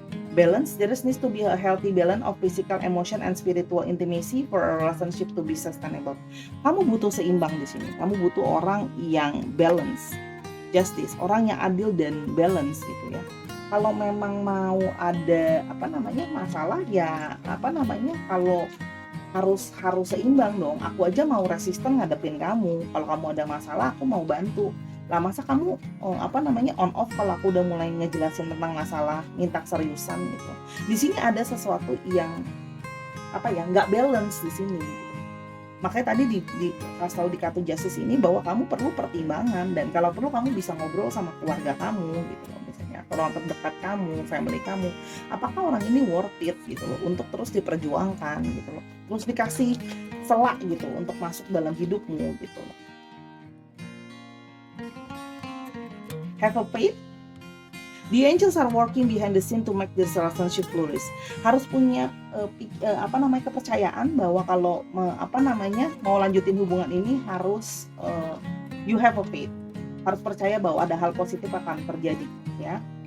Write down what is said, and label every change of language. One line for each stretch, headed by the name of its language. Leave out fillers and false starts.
English: Balance, there needs to be a healthy balance of physical, emotion, and spiritual intimacy for a relationship to be sustainable.
Indonesian: Kamu butuh seimbang di sini. Kamu butuh orang yang balance, justice, orang yang adil dan balance gitu ya. Kalau memang mau ada masalah ya kalau harus seimbang dong. Aku aja mau resisten ngadepin kamu. Kalau kamu ada masalah, aku mau bantu. Lah masa kamu on off kalau aku udah mulai ngejelasin tentang masalah, minta seriusan gitu. Di sini ada sesuatu yang nggak balance di sini. Makanya tadi kasih tahu di kartu justice ini bahwa kamu perlu pertimbangan, dan kalau perlu kamu bisa ngobrol sama keluarga kamu gitu loh, misalnya orang terdekat kamu, family kamu, apakah orang ini worth it gitu loh untuk terus diperjuangkan gitu loh, terus dikasih selak gitu untuk masuk dalam hidupmu gitu loh.
English: Have a faith. The angels are working behind the scene to make this relationship flourish.
Indonesian: Harus punya kepercayaan bahwa kalau mau lanjutin hubungan ini harus
English: you have a faith.
Indonesian: Harus percaya bahwa ada hal positif akan terjadi, ya.